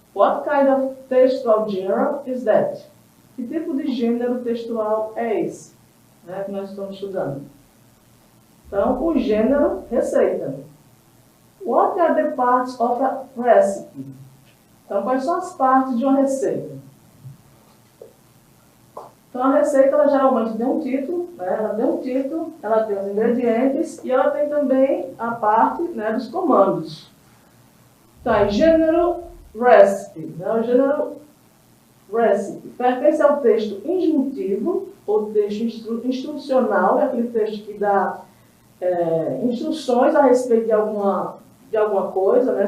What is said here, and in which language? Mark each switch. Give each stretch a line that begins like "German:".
English: What kind of textual genre is that?
Portuguese: Que tipo de gênero textual é esse, né, que nós estamos estudando? Então, o gênero, receita.
English: What are the parts of a recipe?
Portuguese: Então, quais são as partes de uma receita? Então, a receita, ela geralmente tem um título, né? Ela tem um título, ela tem os ingredientes e ela tem também a parte, né, dos comandos. Então, gênero recipe. Né? O gênero recipe pertence ao texto injuntivo, ou texto instrucional, é aquele texto que dá instruções a respeito de alguma coisa, né?